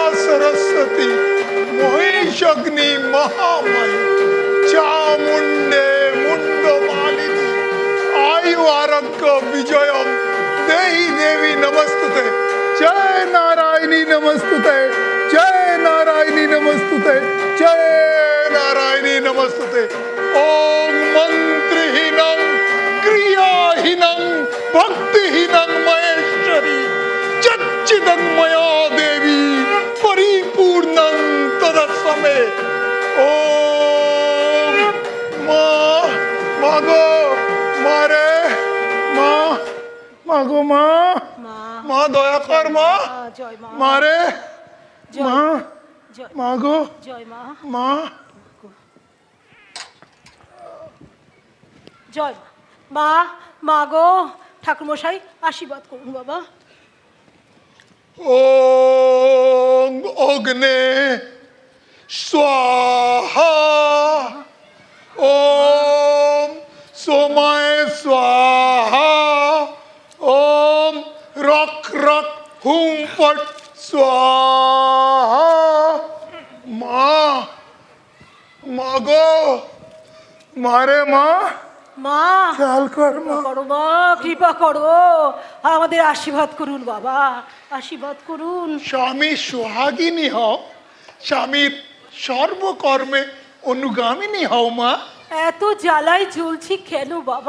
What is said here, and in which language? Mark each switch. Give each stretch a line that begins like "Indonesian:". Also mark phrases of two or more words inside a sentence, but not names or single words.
Sanskrit: সরস্বতী মহিষগ্নি মহামায়ী চামুণ্ডে মুন্ডমালিনী आयु आरोग्य विजयम देहि देवी नमस्तुते जय नारायणी नमस्तुते जय नारायणी नमस्तुते जय नारायणी नमस्तुते ओम मंत्रहीनं क्रियाहीनं भक्तिहीनं महेश्वरी चच्चिदन्मया देवी परिपूर्णं तदस्व मे
Bangla: ओम मागो মারে মা মাগো মা মা দয়া কর মা মারে মা মাগো মা জয় মা মা গো ঠাকুরমশাই আশীর্বাদ করুন বাবা।
Sanskrit: ওম অগ্নে স্বাহা ওম सोमाय स्वाहा ओम रख रख हुम पट स्वाहा
Bangla: মা মাগো মারে মা মা খেয়াল কর মা করো মা, কৃপা করো, আমাদের আশীর্বাদ করুন বাবা, আশীর্বাদ করুন। স্বামী সোহাগিনী হও, স্বামীর সর্বকর্মে অনুগামিনী হও মা। এত জ্বালায় জ্বলছি কেন বাবা?